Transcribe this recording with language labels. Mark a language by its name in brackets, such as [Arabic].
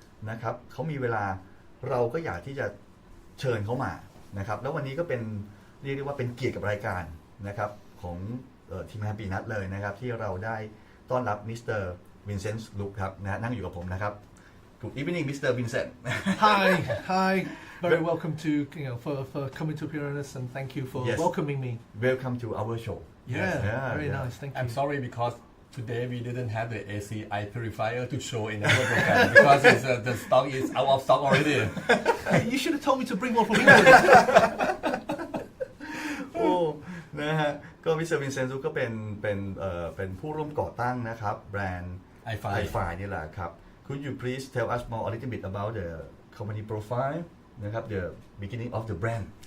[Thai] นะครับเขามีเวลาเราก็อยากที่จะเชิญเขามานะครับแล้ววันนี้ก็เป็นเรียกได้ว่าเป็นเกียรติกับรายการนะครับของทีมงานปีนัทเลยนะครับที่เราได้ต้อนรับมิสเตอร์วินเซนต์ลูคครับนั่งอยู่กับผมนะครับ [English] Good evening Mr. Vincent Hi very welcome to for coming to appear on us and thank you for welcoming me Welcome to our show Very nice thank you I'm sorry because today we didn't have the ACI Purifier to show in our program because the stock is out of stock already You should have told me to bring one from England [Thai] โอ้นะฮะก็มิสเตอร์วินเซนต์ลูคก็เป็นผู้ร่วมก่อตั้งนะครับแบรนด์ Ifi นี่แหละครับ [English] Could you please tell us more a little bit about the company profile [Thai] นะครับ [English] the beginning of the brand